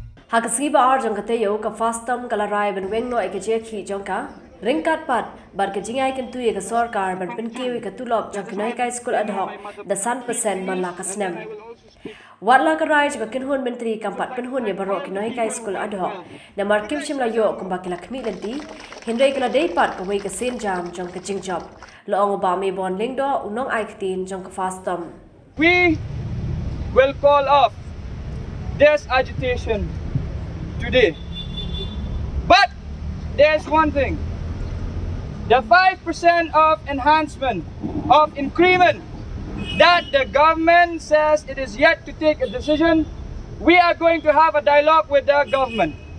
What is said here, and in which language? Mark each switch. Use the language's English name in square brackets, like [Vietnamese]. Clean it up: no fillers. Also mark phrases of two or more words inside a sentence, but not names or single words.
[Khasi] RiKhasi ba JINGKYLLA yo ka FASToM kalarai ben WENG no JINGIAKHIH jongka ringkat pat bar ke jingai kan tuye ka sarkar ban pen kewi ka tulop jongkinai ka [English] school ad hoc [Khasi] the 100% man la ka snem watla ka rai ka kinhun menteri kampat kinhun ye barok kinai ka [English] school ad hoc [Khasi] na markim shimla yo kumba kila khmi lenti hindai kala dei pat ka wei ka sen jam jong ka jingjob lo ong ba me bon lingdo unong ai ktin jong ka FASToM. [English] We will call off this agitation today. But there's one thing. The 5% of enhancement, of increment that the government says it is yet to take a decision, we are going to have a dialogue with the government.